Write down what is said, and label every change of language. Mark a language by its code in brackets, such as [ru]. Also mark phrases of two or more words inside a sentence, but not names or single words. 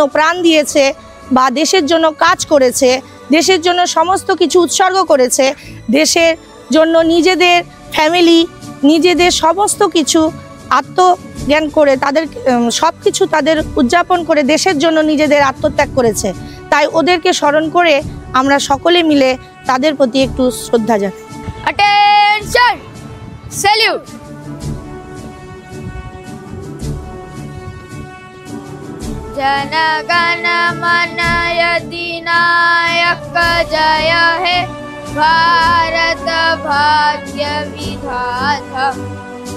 [bn] প্রাণ দিয়েছে বা দেশের জন্য কাজ করেছে, দেশের জন্য সমস্ত কিছু উৎসর্গ করেছে, দেশের জন্য নিজেদের ফ্যামিলি, নিজেদের সমস্ত কিছু আত্মজ্ঞান করে তাদের সব কিছু তাদের উদযাপন করে দেশের জন্য নিজেদের আত্মত্যাগ করেছে। তাই ওদেরকে স্মরণ করে আমরা সকলে মিলে তাদের প্রতি একটু শ্রদ্ধা জানাই। [en] Attention! Salute! [bn] Jana Gana Mana Adinayak Jaya Hai Bharat Bhagya Vidhata